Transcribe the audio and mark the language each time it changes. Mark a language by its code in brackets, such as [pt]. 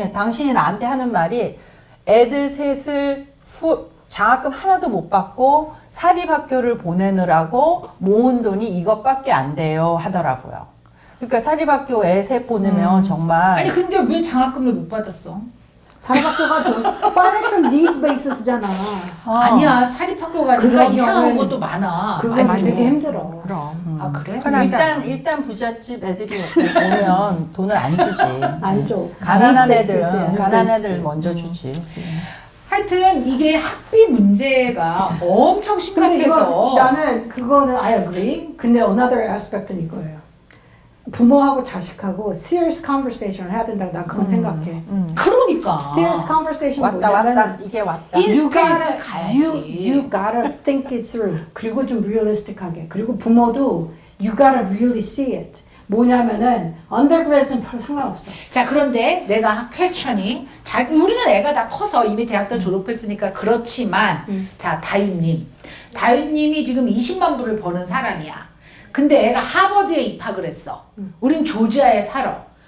[ko] 당신이 나한테 하는 말이 애들 셋을 장학금 하나도 못 받고 사립학교를 보내느라고 모은 돈이 이것밖에 안 돼요 하더라고요. 그러니까 사립학교 애 셋 보내면 정말 아니 근데 왜 장학금을 못 받았어? 사립학교가 [en] financial needs bases [ko] 잖아. 아니야 사립학교가 그러니까 그러면은 이상한 것도 많아. 그거 아니, 되게 힘들어. 그럼. 아 그래? 일단 부잣집 애들이 오면 돈을 안 주지. 안 줘. 가난한 [en] needs bases야. [ko] 애들은 가난한 애들 먼저 주지. 하여튼 이게 학비 문제가 엄청 근데 이거 심각해서 나는 그거는 [en] I agree. [ko] 근데 [en] another aspect [ko] 는 이거예요. 부모하고 자식하고 serious conversation을 해야 된다고 난 그건 생각해. 그러니까 [en] serious conversation [ko] 왔다 이게 왔다. 인스타에서 가야지. [en] you gotta think it through. [ko] 그리고 좀 realistic하게. 그리고 부모도 [en] you gotta really see it. [ko] 뭐냐면은 undergraduate는 별 상관없어. 자 그런데 내가 퀘스천이 우리는 애가 다 커서 이미 대학 때 졸업했으니까 그렇지만 자 다윤님이 지금 20만 불을 버는 사람이야. 근데 애가 하버드에 입학을 했어. 우린 조지아에 살아.